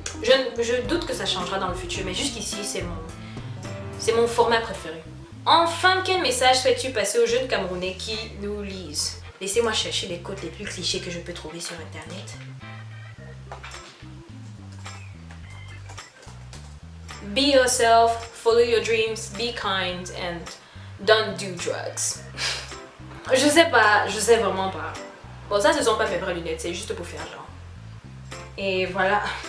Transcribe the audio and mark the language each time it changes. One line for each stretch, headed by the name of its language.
French: Je doute que ça changera dans le futur, mais jusqu'ici, c'est mon format préféré. Enfin, quel message souhaites-tu passer aux jeunes Camerounais qui nous lisent? Laissez-moi chercher les quotes les plus clichés que je peux trouver sur Internet.
English: Be yourself, follow your dreams, be kind and don't do drugs.
French: Je sais vraiment pas. Bon, ça, ce sont pas mes vraies lunettes, c'est juste pour faire genre. Et voilà.